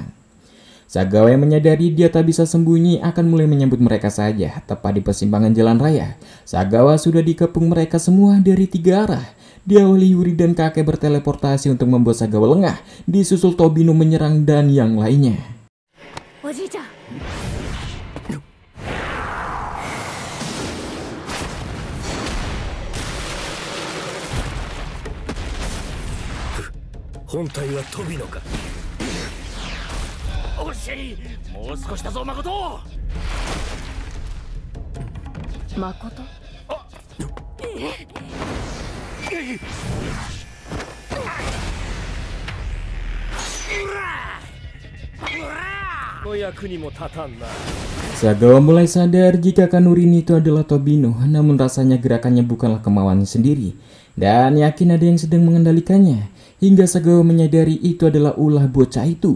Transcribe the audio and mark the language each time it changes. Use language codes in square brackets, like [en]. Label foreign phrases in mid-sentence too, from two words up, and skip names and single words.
[id] Sagawa yang menyadari dia tak bisa sembunyi akan mulai menyambut mereka saja. Tepat di persimpangan jalan raya, Sagawa sudah dikepung mereka semua dari 3 arah. Diawali Yuri dan kakek berteleportasi untuk membuat Sagawa lengah, disusul Tobino menyerang dan yang lainnya. [ja] Oji-chan. Hontai wa Tobino ka? Oshii! もう少しだぞ、Makoto! Makoto? [id] Sagawa mulai sadar jika Kanur ini itu adalah Tobino, namun rasanya gerakannya bukanlah kemauannya sendiri, dan yakin ada yang sedang mengendalikannya, hingga Sagawa menyadari itu adalah ulah bocah itu.